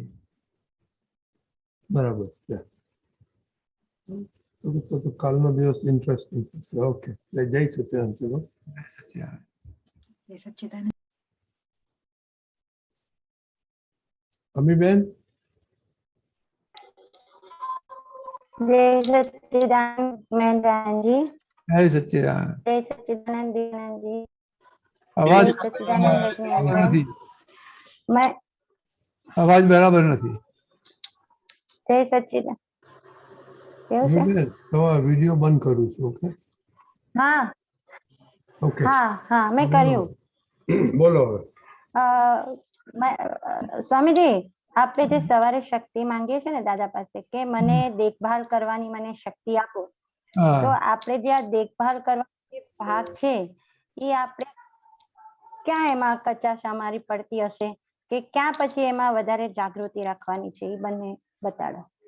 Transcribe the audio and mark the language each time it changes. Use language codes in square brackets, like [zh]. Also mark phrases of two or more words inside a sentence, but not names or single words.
[gu] બરાબર. તો કાલનો દિવસ ઇન્ટરેસ્ટિંગ થશે. ઓકે, જય સચ્ચિદાનંદ. ચલો, સચ્ચિદાનંદ. જય સચ્ચિદાનંદ. અમીબેન. જય સચ્ચિદાનંદ મહેન્દ્રજી। જય સચ્ચિદાનંદ। જય સચ્ચિદાનંદ દીનંદ જી। અવાજ જય સચ્ચિદાનંદ રજનીકાંત। નથી. मैं અવાજ બરાબર નથી. જય સચ્ચિદાનંદ કેવું છે? અમીબેન, તમારો વિડિયો બંધ કરું છું. ઓકે, हाँ ઓકે, હા હા મેં કર્યું। બોલો હવે. સ્વામીજી, આપણે જે સવારે શક્તિ માંગીએ છીએ ને દાદા પાસે કે મને દેખભાલ કરવાની મને શક્તિ આપો, તો આપણે જે આ દેખભાલ કરવાનો જે ભાગ છે એ આપણે ક્યાં એમાં કચાશ અમારી પડતી હશે કે ક્યાં પછી એમાં વધારે જાગૃતિ રાખવાની છે, એ બંને બતાડો.